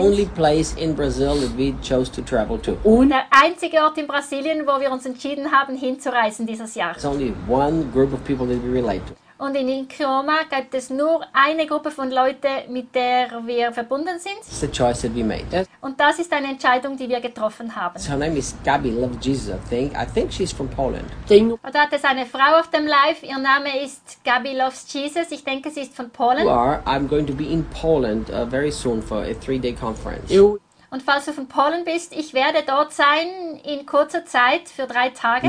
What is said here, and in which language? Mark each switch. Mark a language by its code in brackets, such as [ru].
[en] Only place in Brazil that we chose to travel to. [de] Und der einzige Ort in Brasilien, wo wir uns entschieden haben, hinzureisen dieses Jahr. [en] It's only one group of people that we relate to. [de] Und in Criciúma gibt es nur eine Gruppe von Leuten, mit der wir verbunden sind. [en] It's the choice that we made. [de] Und das ist eine Entscheidung, die wir getroffen haben. [en] Her name is Gabi, loves Jesus, I think. I think she's from Poland. [de] Und da hat es eine Frau auf dem Live. Ihr Name ist Gabi, loves Jesus. Ich denke, sie ist von Polen. [en] I'm going to be in Poland very soon for a 3-day conference. [de] Und falls du von Polen bist, ich werde dort sein in kurzer Zeit für 3 Tage.